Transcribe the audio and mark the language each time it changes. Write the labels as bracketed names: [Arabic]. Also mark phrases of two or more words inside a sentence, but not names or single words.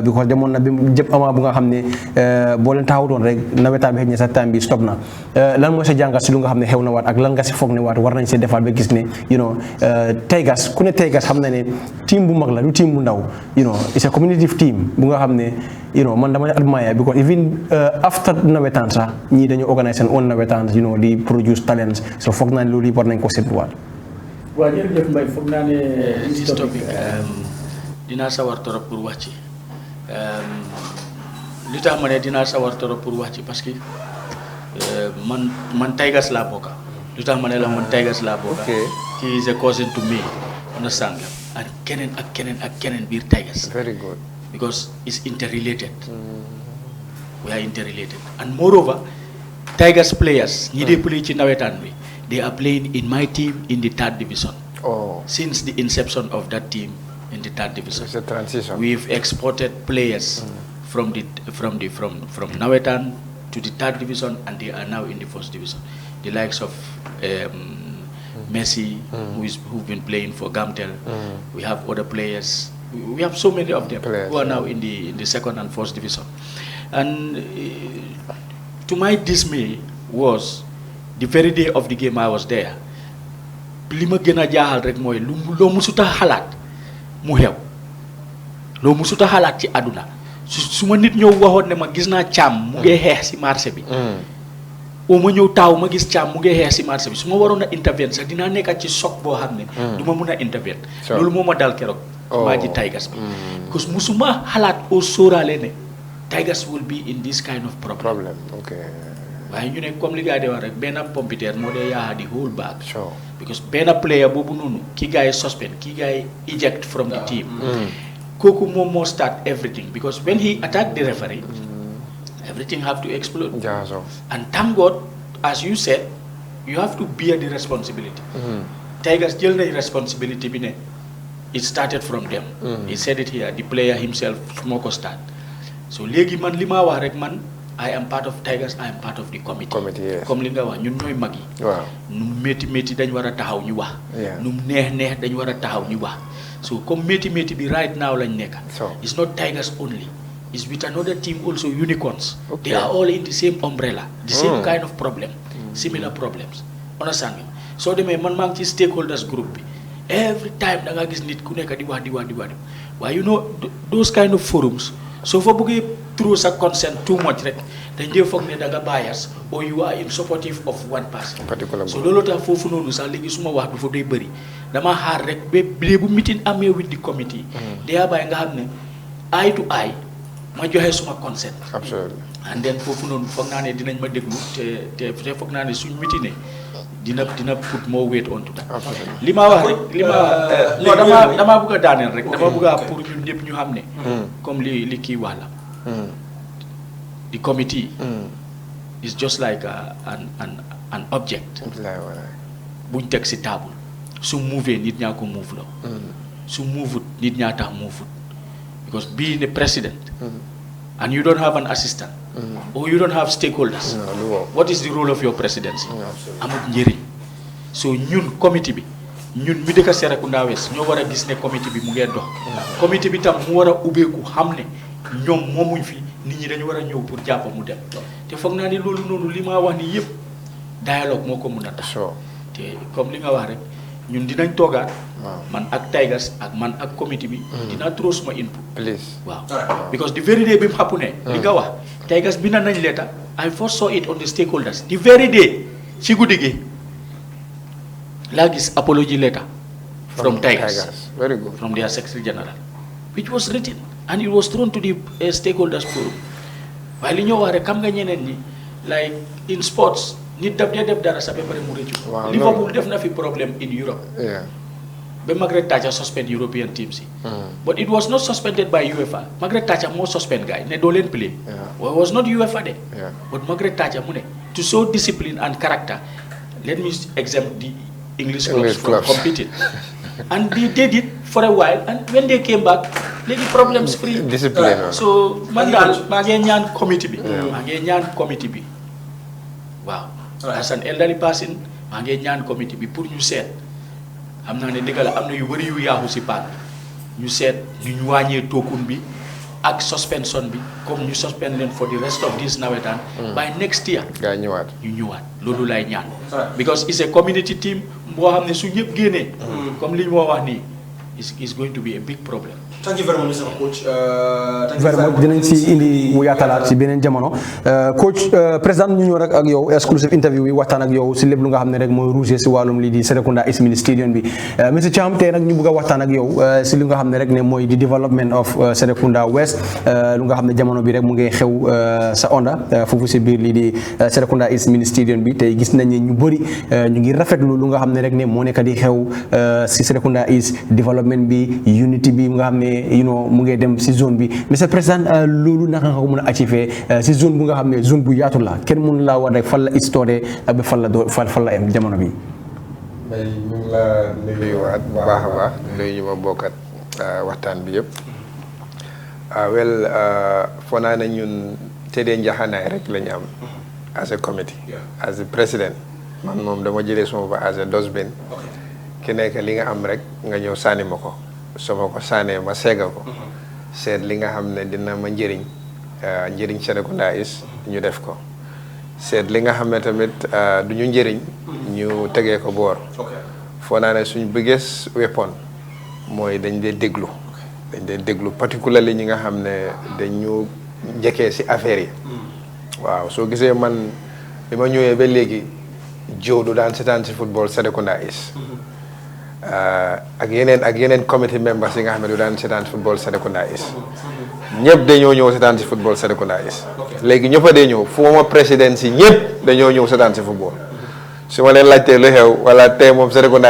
[Wolof] because demoon na bi jëpp ama bu nga xam ne boo leen taxawutoon rek nawetaan bi xëy na [English] sa time [Wolof] bi stop na lan mooy sa jàngat si lu nga xam ne xew na waat ak lan nga si foog ne waat war nañ see defaat ba gis ne Tigers ku ne Tigers xam na ne team bu mag la du team bu ndaw [English] it's a community team [Wolof] bu nga xam ne man dama admire [English] because even after [Wolof] nawetaan sax ñii dañu organise [English] seen own [Wolof] nawetaan [English] di produce talents so [Wolof] foog naa ne loolu yi war nañ ko seetluwaat. waaw jërëjëf Mbaye foog naa ne [English] this topic [Wolof] dinaa sawar torop pour wax ci li tax ma ne dinaa sawar torop pour wax ci parce que man Tigers laa bokka li tax ma ne la man Tigers laa bokka [English] he is a cousin to me understand nga and [Wolof] keneen biir Tigers. [English] Very good. Because it's interrelated. We are interrelated. And moreover, Tigers players, [Wolof] ñi dee play ci nawetaan bi, [English] they are playing in my team in the 3rd division. Oh. Since the inception of that team in the 3rd division. It's a transition. We've exported players from nawetaan to the 3rd division, and they are now in the 1st division. The likes of Messi, who've been playing for Gamtel. We have other players. We have so many of them who are now in the 2nd and 1st division. And to my dismay was the very day of the game I was there. [Wolof] Li ma gën a jaaxal rek mooy loo musuta xalaat mu xew loo musuta xalaat ci àdduna su ma nit ñëw waxoon ne ma gis naa Caam mu ngi xeex si marché bi oo ma ñëw taaw ma gis Caam mu ngi xeex si marché bi su ma waroon a intervenir sax dinaa nekkat ci choc boo xam ne du ma mun a intervenir loolu moo ma dal keroog maa ji Tigers bi because musuma xalaat oo sóoraale ne Tigers will be in this kind of problem. [English] Okay. [Wolof] waaye ñu ne comme li gars yi di wax rek benn pompiteer moo dee yaaxa di [English] whole bag. [Wolof] Because benn player boobu noonu ki gars yi suspend ki gars yi [English] eject from the team. [Wolof] kooku moom moo [English] start everything because when he attacked the referee everything have to explode. And thank God, as you said, you have to bear the responsibility. [Wolof] Tigers jël nañ responsibility bi ne [English] it started from them. He said it here, the player himself [Wolof] moo ko start. So léegi man li ma wax rek man [English] I am part of Tigers, I am part of the committee. Yes. [Wolof] Comme li nga wax ñun ñooy mag yi. Waaw. Nu métti dañ war a taxaw ñu wax. Nu neex dañ war a taxaw ñu wax. So comme métti bi right now lañ nekk. [English] It's not Tigers only. It's with another team also, Unicorns. They are all in the same umbrella. The same kind of problem. Similar problems. Understand nga? [Wolof] So demee man maa ngi ci stakeholders group bi. Every time da nga gis nit ku nekk di wax. [English] Waaye you know those kind of forums so [Wolof] fa bëggee [English] through sa consent too much [Wolof] rek dañ dee foog ne da nga [English] bias or you are in supportive of one person. [Wolof] So loolu tax foofu noonu sax léegi suma wax du fa day bëri dama xaar rek ba bu meeting amee [English] with the committee. [Wolof] day bàyyi nga xam ne [English] eye to eye [Wolof] ma joxe suma consent. [English] Absolutely. [Wolof] And then foofu noonu foog naa ne dinañ ma déglu te foog naa ne suñ meeting dina [English] put more weight onto that. [Wolof] li ma wax rek dama bëgg a daaneel rek dama bëgg a pour ñun ñëpp ñu xam ne comme li kii wax la [English] the committee is just like an object [Wolof] buñ teg si table su move nit ñaa ko move la su move nit ñaa tax move [English] because being a president and you don't have an assistant or you don't have stakeholders, what is the role of your presidency? [Wolof] Amut njëriñ. so ñun committee bi ñun mi dëkk Serekunda West ñoo war a gis ne committee bi mu ngee dox committee bi tam mu war a ubbeeku xam ne ñoom moomuñ fi nit ñi dañu war a ñëw pour jàpp mu dem te foog naa ni loolu noonu li ma wax ni yëpp dialogue moo ko mun a tax te comme li nga wax rek ñun dinañ toogaat man ak Tigers ak man ak committee bi dinaa [English] throw suma input [Wolof] waaw [English] because the very day [Wolof] bi mu xappu ne li nga wax Tigers bi na nañ leeta [English] I first saw it on the stakeholders the very day [Wolof] ci guddi gi laa gis [English] apology letter from Tigers very good from their Secretary General which was written and it was thrown to the stakeholders forum [Wolof] waaye li ñoo wax rek xam nga ñeneen ñi [English] like in [Wolof] sports nit daf dee def dara sa ba pare mu rëccu [English] Liverpool [Wolof] def na fi [English] problème in Europe ba Margaret Thatcher suspend European teams yi but it was not suspended by UEFA Margaret Thatcher [Wolof] moo suspend guy ne doo leen play [English] it was not UEFA de but Margaret Thatcher mu ne to show discipline and character let me exempt the English clubs from competing and they did it for a while and when they came back léegi problems free discipline [Wolof] so man daal maa ngi ñaan committee bi waaw [English] as an elderly person [Wolof] maa ngi ñaan committee bi pour ñu seet xam naa ne dëgg la am na yu bëri yu yaaxu si paan ñu seet ñu wàññee tookun bi ak suspension bi comme ñu suspend leen [English] for the rest of this nawetaan by next year [Wolof] gaa ñëwaat loolu lay ñaan [English] because it's a community team [Wolof] boo xam ne su ñëpp génnee comme li ñu moo wax nii [English] is going to be a big problem. Thank you very much, Mr. Coach. Very much [Wolof] dinañ si indi mu yaatalaat si beneen jamono coach président ñu ñëw rek ak yow [English] exclusive interview [Wolof] bi waxtaan ak yow si lépp lu nga xam ne rek mooy rouge si wàllum lii di Serekunda East [English] Mini Stadium [Wolof] bi monsieur Thiam tey nag ñu bëgg a waxtaan ak yow si li nga xam ne rek ne mooy di [English] development of Serekunda West [Wolof] lu nga xam ne jamono bi rek mu ngi xew sa onda foofu si biir lii di Serekunda East Mini Stadium bi tey gis nañ ne ñu bëri ñu ngi rafetlu lu nga xam ne rek ne moo nekk di xew si Serekunda East development bi unity bi nga xam ne mu ngi dem si zone bi monsieur président loolu naka nga ko mën a achieve si zone bu nga xam ne zone bu yaatu la kenn mënu laa war rek fan la histoire ak ba fan la am jamono bi. may ñu ngi la nuyuwaat bu baax a baax nuyu ñu ma bokkat waxtaan bi yëpp wel foo naa ne ñun tëddee njaxanaay rek la ñu am [English] as a committee as a president [Wolof] man moom dama jëlee suma ba [English] as a dustbin [Wolof] ki nekk li nga am rek nga ñëw sànni ma ko soo ko sànnee ma seega ko seet li nga xam ne dina ma njëriñ Serekunda East ñu def ko seet li nga xam ne tamit du ñu njëriñ ñu tegee ko boor foo naa ne suñu [English] biggest weapon [Wolof] mooy dañ dee déglu particularly ñi nga xam ne dañu njëkkee si affaire yi waaw soo gisee man bi ma ñëwee ba léegi jow du daan seetaan si football Serekunda East ak yeneen [English] committee members [Wolof] yi nga xam ne du daan seetaan football Serekunda East ñëpp dañoo ñëw seetaan si football Serekunda East léegi ñëpp a dee ñëw fu ma président si ñëpp dañoo ñëw seetaan si football su ma leen laajtee lu xew wala tey moom Serekunda